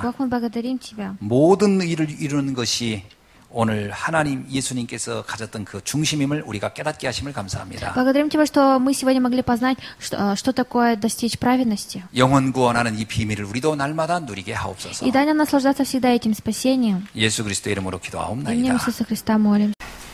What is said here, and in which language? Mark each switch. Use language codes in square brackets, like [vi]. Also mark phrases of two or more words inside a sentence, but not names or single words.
[ru] Бог, мы благодарим Тебя. [ko] 모든 일을 이루는 것이 오늘 하나님 예수님께서 가졌던 그 중심임을 우리가 깨닫게 하심을 감사합니다. [ru] Благодарим Тебя, что мы сегодня могли познать, что такое достичь праведности. [ko] 영혼 구원하는 이 비밀을 우리도 날마다 누리게 하옵소서. [ru] И дай нам наслаждаться всегда этим спасением. [ko] 예수 그리스도의 이름으로 [ru] Именем [ko] 기도하옵나이다. [ru] Иисуса Христа молимся.